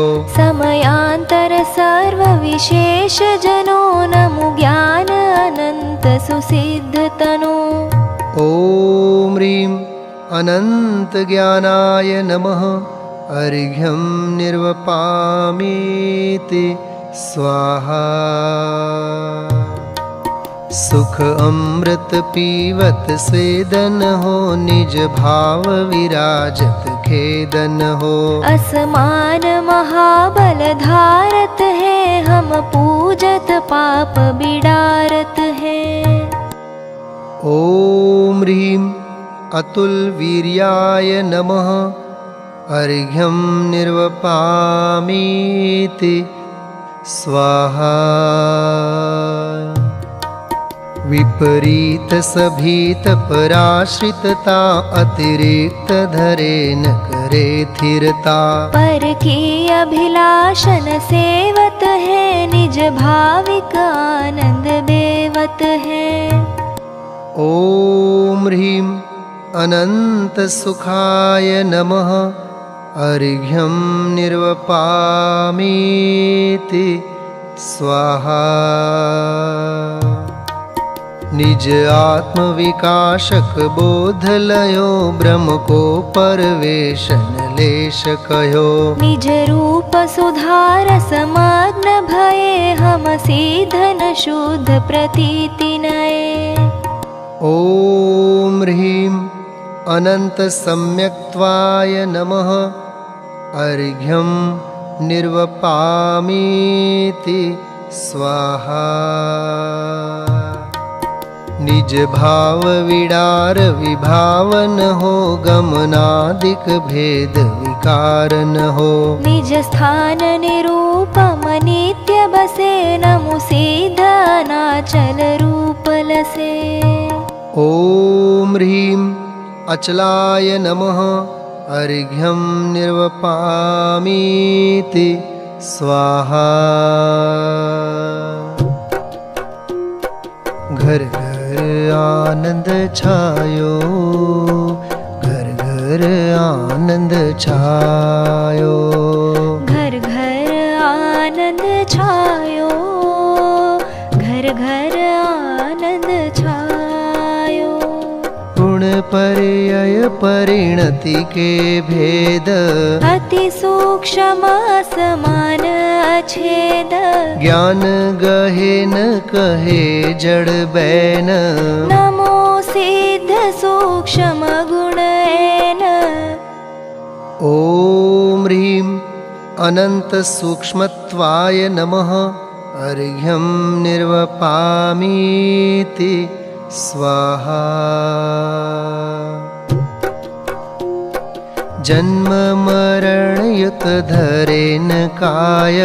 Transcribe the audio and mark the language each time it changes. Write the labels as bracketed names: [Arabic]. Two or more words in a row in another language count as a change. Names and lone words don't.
[Hindi] समयांतर सर्व विशेष जनो नमो ज्ञान अनंत सुसिद्ध तनो। [Sanskrit] ओम ह्रीं अनंत ज्ञानाय नमः। अर्घ्यं निर्वपामीति स्वाहा। [Hindi] सुख अमृत पीवत स्वेदन हो निज भाव विराजत खेदन हो। असमान महाबल धारत है हम पूजत पाप बिडारत है। [Sanskrit] ओम ह्रीं अतुल वीर्याय नमः। अर्घ्यं निर्वपामीति स्वाहा। [Hindi] विपरीत सभीत पराश्रितता अतिरिक्त धरे न करे थिरता। पर की अभिलाषन सेवत है निज भाविक आनंद बेवत है। [Sanskrit] ओम ह्रीं अनंत सुखाय नमः। अर्घ्यं निर्वपामीति स्वाहा। [Hindi] निज आत्म विकाशक बोध लयो ब्रह्म को परवेशन लेश कहो। निज रूप सुधार समग्न भये हम सीधन शुद्ध प्रतीति नये। [Sanskrit] ओम ह्रीं अनंत सम्यक्त्वाय नमः। अर्घ्यं निर्वपामीति स्वाहा। [Hindi] निज भाव विडार विभावन हो गमनादिक भेद विकार न हो। निज स्थान निरूपम नित्य बसे नमु सीध अनाचल रूप लसे। [Sanskrit] ओम ह्रीं अचलाय नमः। अर्घ्यं निर्वपामीति स्वाहा। [Hindi] घर घर आनंद छायो, घर घर आनंद छायो। घर घर आनंद छायो, घर घर आनंद छायो। गुण पर्यय परिणति के भेद अति सूक्ष्म असमान अछेद। ज्ञान गहे न कहे जड़ बैन। नमो सिद्ध सूक्ष्म गुण ऐन। [Sanskrit] ओम ह्रीं अनंत सूक्ष्मत्वाय नमः। अर्घ्यं निर्वपामीति स्वाहा। [Hindi] जन्म मरण युत धरे न काय।